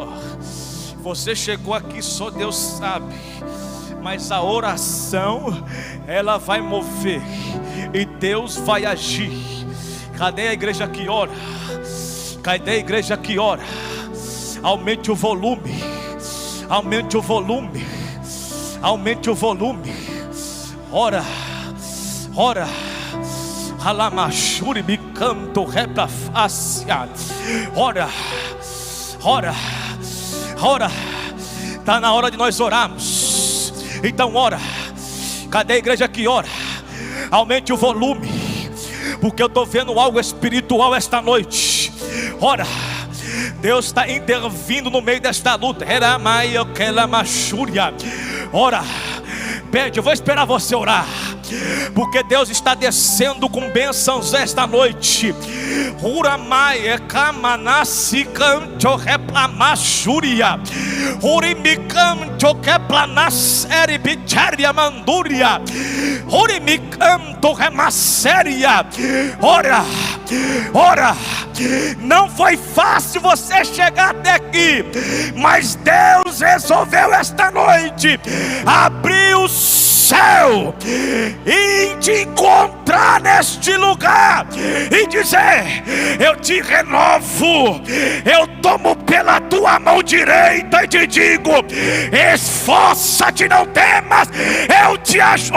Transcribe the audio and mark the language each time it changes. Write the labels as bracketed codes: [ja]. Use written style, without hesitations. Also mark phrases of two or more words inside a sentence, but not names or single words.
[pt] Você chegou aqui, só Deus sabe, mas a oração, ela vai mover. e Deus vai agir. Cadê a igreja que ora? Cadê a igreja que ora? Aumente o volume, aumente o volume, aumente o volume. Ora, ora. Alamachuri me canto repra fácia. Ora, ora, ora. Está na hora de nós orarmos. Então ora. Cadê a igreja que ora? Aumente o volume, porque eu estou vendo algo espiritual esta noite. Ora, Deus está intervindo no meio desta luta. Ora, pede, eu vou esperar você orar, porque Deus está descendo com bênçãos esta noite. Uramae kamanasi canto replamachuria. Urimicanto keplanas eribicharia manduria. Urimicanto remasseria. Ora, ora. Não foi fácil você chegar até aqui, mas Deus resolveu esta noite abrir o céu e te encontrar neste lugar e dizer: eu te renovo, eu tomo pela tua mão direita e te digo: esforça-te, não temas, eu te ajudo.